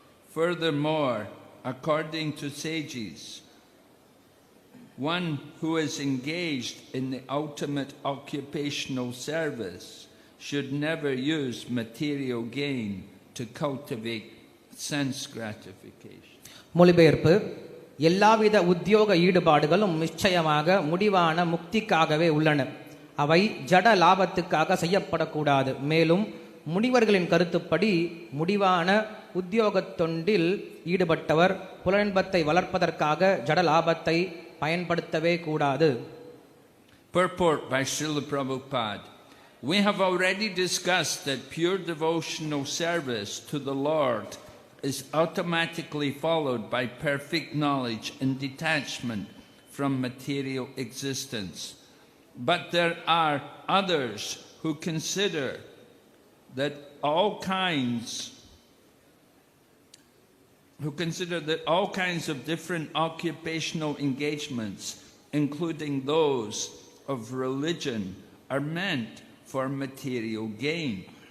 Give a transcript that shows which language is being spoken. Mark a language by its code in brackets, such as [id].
[en] Furthermore, according to sages, one who is engaged in the ultimate occupational service should never use material gain to cultivate sense gratification. [ta] மொழிபெயர்ப்பு எல்லாவித உத்தியோக ஈடுபாடுகளும் நிச்சயமாக முடிவான முக்திக்காகவே உள்ளன. அவை ஜட லாபத்துக்காக செய்யப்படக்கூடாது. மேலும் முனிவர்களின் கருத்துப்படி முடிவான உத்தியோகத் தொண்டில் ஈடுபட்டவர் புலன்பத்தை வளர்ப்பதற்காக ஜட லாபத்தை பயன்படுத்தவே கூடாது. [en] Purport by Srila Prabhupada. We have already discussed that pure devotional service to the Lord is automatically followed by perfect knowledge and detachment from material existence. But there are others who consider that all kinds of different occupational engagements, including those of religion, are meant for material gain.